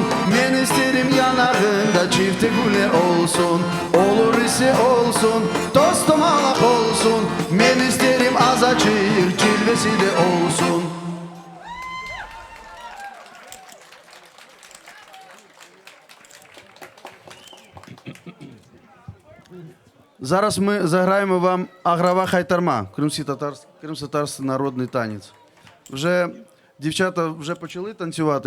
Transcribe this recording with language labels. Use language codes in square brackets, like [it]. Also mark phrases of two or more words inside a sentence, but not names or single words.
[crh] Men isterim yanağında çifte güller olsun. Olur ise olsun, toz domalak olsun. Men isterim azacık cilvesi de olsun. [uk] Зараз ми заграємо вам агрова хайтарма, кримськотатарський народний танець. Вже дівчата вже почали танцювати.